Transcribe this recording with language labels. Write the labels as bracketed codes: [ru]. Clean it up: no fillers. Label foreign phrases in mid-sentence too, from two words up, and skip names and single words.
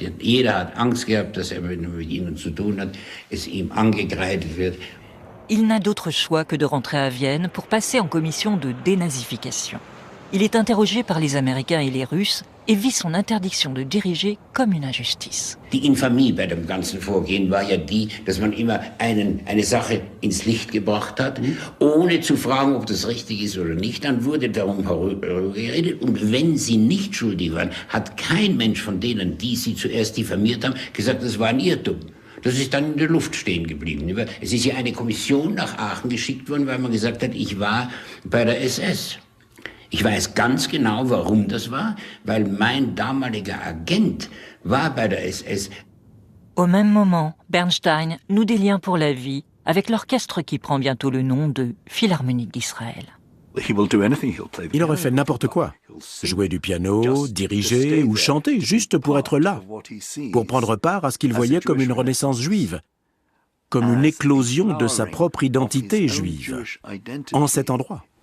[de] Jeder hat Angst gehabt, dass er mit ihnen zu tun hat, es ihm angekreidet wird. [fr] Il n'a d'autre choix que de rentrer à Vienne pour passer en commission de dénazification. Il est interrogé par les Américains et les Russes et vit son interdiction de diriger comme une injustice. [de] Die Infamie bei dem ganzen Vorgehen war ja die, dass man immer eine Sache ins Licht gebracht hat, ohne zu fragen, ob das richtig ist oder nicht. Dann wurde darum geredet. Und wenn sie nicht schuldig waren, hat kein Mensch von denen, die sie zuerst diffamiert haben, gesagt, das war ein Irrtum. Das ist dann in der Luft stehen geblieben. Es ist ja eine Kommission nach Aachen geschickt worden, weil man gesagt hat, ich war bei der SS. Ich weiß ganz genau, warum das war, weil mein damaliger Agent war bei der SS. [fr] Au même moment, Bernstein noue des liens pour la vie avec l'orchestre qui prend bientôt le nom de Philharmonique d'Israël. Il aurait fait n'importe quoi. Jouer du piano, diriger ou chanter, juste pour être là, pour prendre part à ce qu'il voyait comme une renaissance juive, comme une éclosion de sa propre identité juive, en cet endroit.